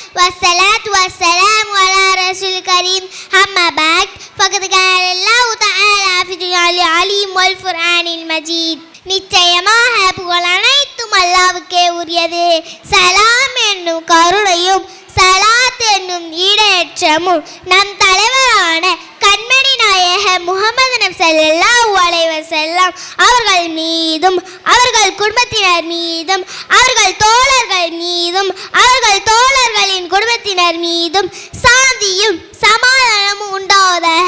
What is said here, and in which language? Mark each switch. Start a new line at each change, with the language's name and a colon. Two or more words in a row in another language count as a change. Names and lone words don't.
Arabic: والصلاة والسلام على رسول الكريم أما بعد فقد قال الله تعالى في العليم والقرآن المجيد
Tamil: நிச்சயமாக புகழ் அனைத்தும் அல்லாஹ்வுக்கே உரியது. சலாம் என்னும் கருணையும் சலாத் என்னும் ஈடேற்றமும் நம் தலைவரான கண்மணி நாயக முஹம்மது நபி
Arabic: صلى الله عليه وسلم
Tamil: அவர்கள் மீதும் அவர்கள் குடும்பத்தினர் மீதும் அவர்கள் தோழர்கள் மீதும் அவர்கள் தோழர்களின் குடும்பத்தினர் மீதும் சாந்தியும் சமாதானமும் உண்டாவதாக.